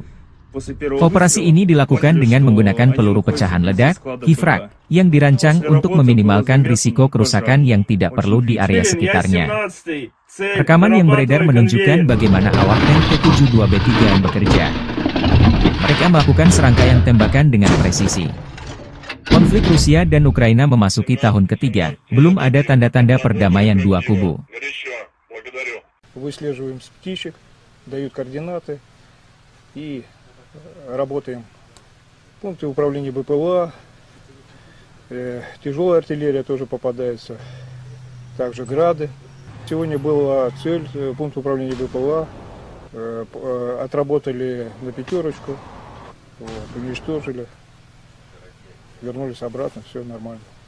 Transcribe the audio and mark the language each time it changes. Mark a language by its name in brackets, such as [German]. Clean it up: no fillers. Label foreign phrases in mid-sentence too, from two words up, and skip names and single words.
[Indonesian] Operasi ini dilakukan dengan menggunakan peluru pecahan ledak, HIFRAK, yang dirancang untuk meminimalkan risiko kerusakan yang tidak perlu di area sekitarnya. Rekaman yang beredar menunjukkan bagaimana awak tank T-72B3M bekerja. Mereka melakukan serangkaian tembakan dengan presisi. Konflik Rusia dan Ukraina memasuki tahun ketiga, belum ada tanda-tanda perdamaian dua kubu. [Russian] Выслеживаем с птичек, дают координаты и работаем. В пункте управления БПЛА, тяжелая артиллерия тоже попадается, также грады. Сегодня была цель, пункт управления БПЛА, отработали на 5, уничтожили, вернулись обратно, все нормально.